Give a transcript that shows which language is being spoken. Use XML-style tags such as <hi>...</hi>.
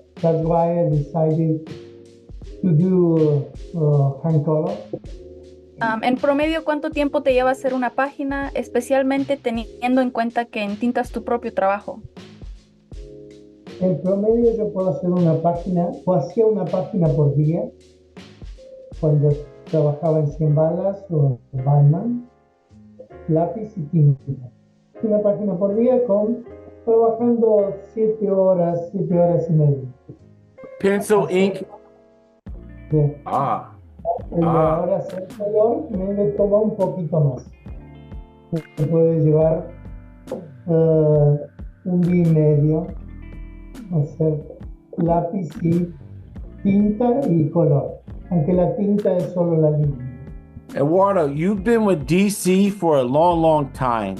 <en>That's why I decided to do hand color.</en> <es>En promedio, ¿cuánto tiempo te lleva hacer una página, especialmente teniendo en cuenta que entintas tu propio trabajo? En promedio yo puedo hacer una página, o hacía una página por día, cuando trabajaba en 100 balas o en Batman, lápiz y tinta. Una página por día trabajando 7 horas y media.</es> <en>Pencil, ink.</en> <es>Bien. Y Ah. ahora hacer color me toma un poquito más. Se puede llevar un día y medio hacer lápiz y tinta y color, aunque la tinta es solo la línea.</es> <en>Eduardo, you've been with DC for a long time.</en>